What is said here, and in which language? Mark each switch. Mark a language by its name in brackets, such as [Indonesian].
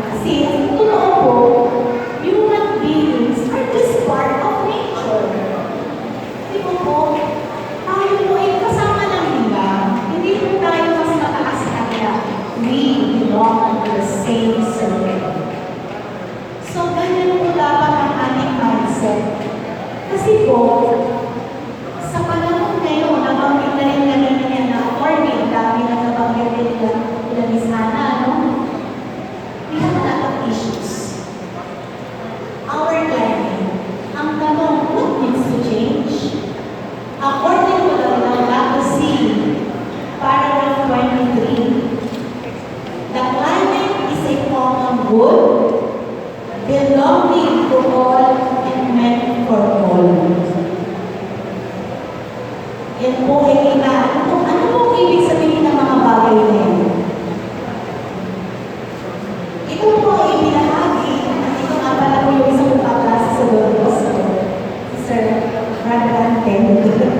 [Filipino] Kasi, totoo po, [English] human beings are just part of nature. [Filipino] Di ba po? Tayo po ay kasama lang nila. Hindi po tayo mas mataas sa kanila. [English] We belong to the same circle. [Filipino] So, ganyan po dapat ang ating mindset. Kasi po, sa panahon ngayon, nabanggit na rin kanina yan na according, dami na nabanggit rin nila ni Sana, no? [English] We have a lot of issues. Our climate, [Filipino] ang tanong, [English] what needs to change? According to the Laodicea, paragraph 23, the climate is a common good, belonging to all and meant for all. [Filipino] Yan po ay ano po ibig sabihin ng mga bagay na yan? Ito po ay ibinahagi, at ito nga pala po yung isang kaklase sa Doros, si Sir Brandon Tendo.